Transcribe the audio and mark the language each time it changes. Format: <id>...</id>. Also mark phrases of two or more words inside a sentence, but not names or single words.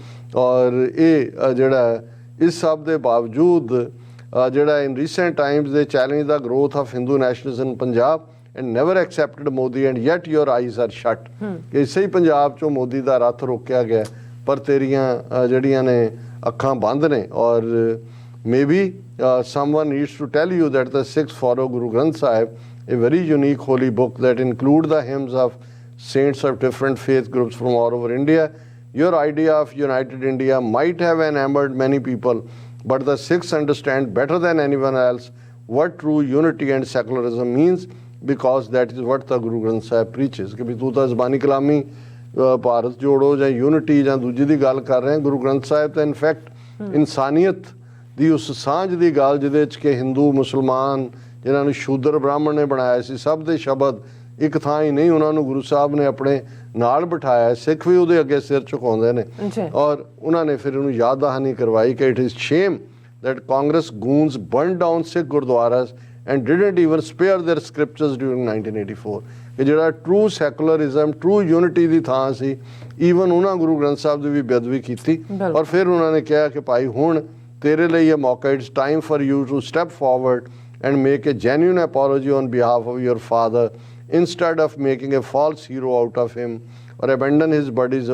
<pa>ਔਰ ਇਹ ਜਿਹੜਾ ਇਸ ਸਭ ਦੇ ਬਾਵਜੂਦ ਜਿਹੜਾ</pa> <en>in recent times</en> <pa>ਦੇ ਚੈਲੰਜ ਦਾ</pa> <en>growth of Hindu nationalism Punjab and never accepted Modi and yet your eyes are shut,</en> <pa>ਕਿ ਇਸੇ ਹੀ ਪੰਜਾਬ ਚੋਂ ਮੋਦੀ ਦਾ ਰੱਥ ਰੋਕਿਆ ਗਿਆ ਪਰ ਤੇਰੀਆਂ ਜਿਹੜੀਆਂ ਨੇ ਅੱਖਾਂ ਬੰਦ ਨੇ।</pa> <en>ਔਰ ਮੇਬੀ someone needs to tell you that the Sikhs follow Guru Granth Sahib, a very unique holy book that include the hymns of saints of different faith groups from all over India. Your idea of united India might have enamored many people, but the Sikhs understand better than anyone else what true unity and secularism means, because that is what the Guru Granth Sahib preaches.</en> <pa>ਕਿ ਵੀ ਤੂੰ ਤਾਂ ਜ਼ਬਾਨੀ ਕਲਾਮੀ ਭਾਰਤ ਜੋੜੋ ਜਾਂ ਯੂਨਿਟੀ ਜਾਂ ਦੂਜੀ ਦੀ ਗੱਲ ਕਰ ਰਹੇ, ਗੁਰੂ ਗ੍ਰੰਥ ਸਾਹਿਬ ਤਾਂ ਇਨਫੈਕਟ ਇਨਸਾਨੀਅਤ ਦੀ ਉਸ ਸਾਂਝ ਦੀ ਗੱਲ ਜਿਹਦੇ 'ਚ ਕਿ ਹਿੰਦੂ ਮੁਸਲਮਾਨ ਜਿਨ੍ਹਾਂ ਨੂੰ ਸ਼ੂਦਰ ਬ੍ਰਾਹਮਣ ਨੇ ਬਣਾਇਆ ਸੀ ਸਭ ਦੇ ਸ਼ਬਦ ਇੱਕ ਥਾਂ ਹੀ ਨਹੀਂ, ਉਹਨਾਂ ਨੂੰ ਗੁਰੂ ਸਾਹਿਬ ਨੇ ਆਪਣੇ ਨਾਲ ਬਿਠਾਇਆ। ਸਿੱਖ ਵੀ ਉਹਦੇ ਅੱਗੇ ਸਿਰ ਝੁਕਾਉਂਦੇ ਨੇ ਔਰ ਉਹਨਾਂ ਨੇ ਫਿਰ ਉਹਨੂੰ ਯਾਦ ਦਹਾਨੀ ਕਰਵਾਈ ਕਿ</pa> <en>it is shame that Congress goons burned down Sikh gurdwaras and didn't even spare their scriptures during 1984.</en> <pa>ਕਿ ਜਿਹੜਾ</pa> <en>true secularism true unity</en> <pa>ਦੀ ਥਾਂ ਸੀ ਈਵਨ ਉਹਨਾਂ ਗੁਰੂ ਗ੍ਰੰਥ ਸਾਹਿਬ ਦੀ ਵੀ ਬੇਅਦਬੀ ਕੀਤੀ। ਔਰ ਫਿਰ ਉਹਨਾਂ ਨੇ ਕਿਹਾ ਕਿ ਭਾਈ ਹੁਣ ਤੇਰੇ ਲਈ ਇਹ ਮੌਕਾ,</pa> <en>it's time for you to step forward and make a genuine apology on behalf of your father instead of making a false hero out of him or abandon his buddies.</en>